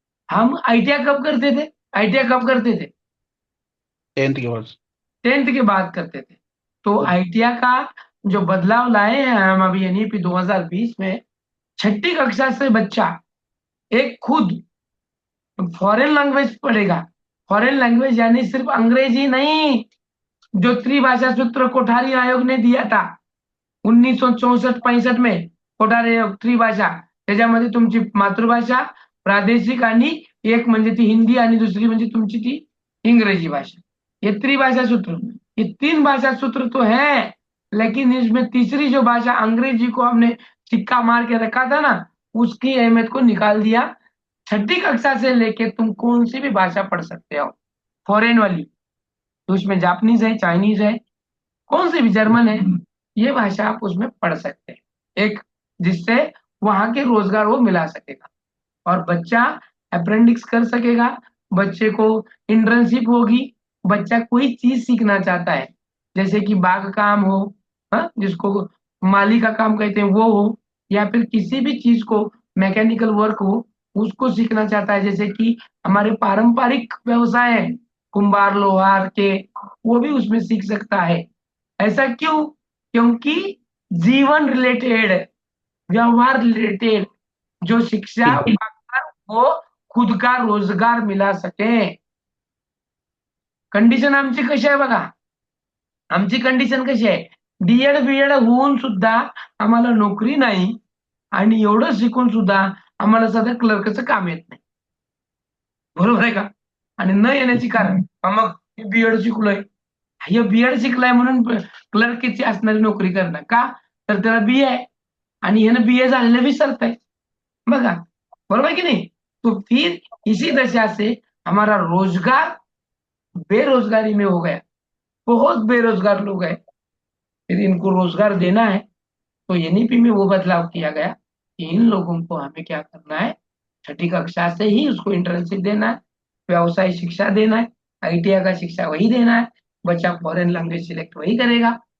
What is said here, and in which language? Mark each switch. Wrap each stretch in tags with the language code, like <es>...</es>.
<hi>हम आईटीआई कब करते थे? आईटीआई कब करते थे? 10th के बाद। 10th के बाद करते थे। तो आईटीआई का जो बदलाव लाए हैं हम अभी एनईपी 2020 में, 6ठी कक्षा से बच्चा एक खुद फॉरेन लैंग्वेज पढ़ेगा। फॉरेन लैंग्वेज यानी सिर्फ अंग्रेजी नहीं, जो त्रिभाषा सूत्र कोठारी आयोग ने दिया था 1964-65 में, कोठारी आयोग त्रिभाषा,</hi> <mr>त्याच्यामध्ये तुमची मातृभाषा, प्रादेशिक आणि एक म्हणजे ती हिंदी आणि दुसरी म्हणजे तुमची ती इंग्रजी भाषा,</mr> <hi>ये त्रिभाषा सूत्र। ये 3 भाषा सूत्र तो है, लेकिन इसमें तीसरी जो भाषा अंग्रेजी को हमने सिक्का मार के रखा था ना, उसकी अहमियत को निकाल दिया। 6ठी कक्षा से लेके तुम कौन सी भी भाषा पढ़ सकते हो फॉरेन वाली, तो उसमें जापानीज है, चाइनीज है, कौन सी भी, जर्मन है, ये भाषा आप उसमें पढ़ सकते हैं, एक जिससे वहां के रोजगार वो मिला सकेगा और बच्चा अप्रेंडिक्स कर सकेगा, बच्चे को इंटर्नशिप होगी, बच्चा कोई चीज सीखना चाहता है, जैसे कि बाग काम हो, हाँ, जिसको माली का काम कहते हैं वो हो, या फिर किसी भी चीज को मैकेनिकल वर्क हो उसको सीखना चाहता है, जैसे कि हमारे पारंपरिक व्यवसाय है कुंभार लोहार के, वो भी उसमें सीख सकता है। ऐसा क्यों? क्योंकि जीवन रिलेटेड, व्यवहार रिलेटेड जो शिक्षा पाकर वो खुद का रोजगार मिला सके।</hi> <mr>कंडिशन आमची कशी आहे बघा, आमची कंडिशन कशी आहे, डीएड बीएड होऊन सुद्धा आम्हाला नोकरी नाही आणि एवढं शिकून सुद्धा आम्हाला सध्या क्लर्कचं काम येत नाही. बरोबर आहे का? आणि न येण्याची कारण मग बीएड शिकलोय, हे बीएड शिकलाय म्हणून क्लर्कची असणारी नोकरी करणार का? तर त्याला बीए आहे आणि ह्यानं बीए झालेलं विसरतंय. बघा बरोबर की नहीं?</mr> <hi>तो फिर इसी दशा से हमारा रोजगार बेरोजगारी में हो गया. बहुत बेरोजगार लोग हैं. फिर इनको रोजगार देना है तो एनईपी में वो बदलाव किया गया कि इन लोगों को हमें क्या करना है, छठी कक्षा से ही उसको इंटर्नशिप देना है, व्यवसाय शिक्षा देना है, आईटीआई का शिक्षा वही देना है, बच्चा फॉरेन लैंग्वेज सिलेक्ट वही करेगा.</hi>